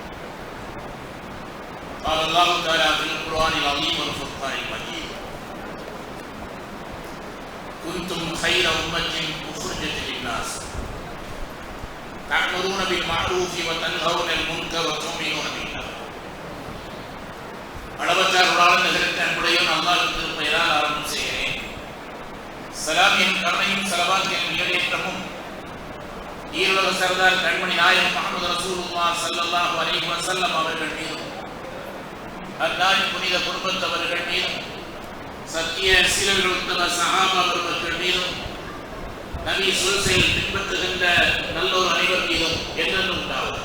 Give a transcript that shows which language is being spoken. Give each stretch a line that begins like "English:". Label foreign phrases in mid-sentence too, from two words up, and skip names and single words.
Arabic: قال الله تعالى في القرآن العظيم والفرقان المجيد. كنتم خير أمة أخرجت للناس. تأمرون بالمعروف وتنهون عن المنكر وتؤمنون بالله.
Tamil: அளவற்ற அருளாளன் நிகழ்த்த அன்புடையோன் அல்லாஹ்வின் திருப்பெயரால் ஆரம்பம் செய்கிறேன். சலாம் என் கருணையும் ஸலவாத் என் ஈடேற்றமும் ஈருலக சர்தார் கண்மணி நாயகம் முஹம்மது
Arabic: رسول الله صلى الله عليه وسلم
Tamil: அவர்கள் மீதும் அன்னாரின் புனித குடும்பத்தவர்கள் மீதும் சத்திய சீலர்கள் உத்தம சஹாபா பெருமக்கள் மீதும் நபி சொல் செயல் பின்பற்றுகின்ற நல்லோர் அனைவர் மீதும் என்றென்றும் உண்டாவதாக.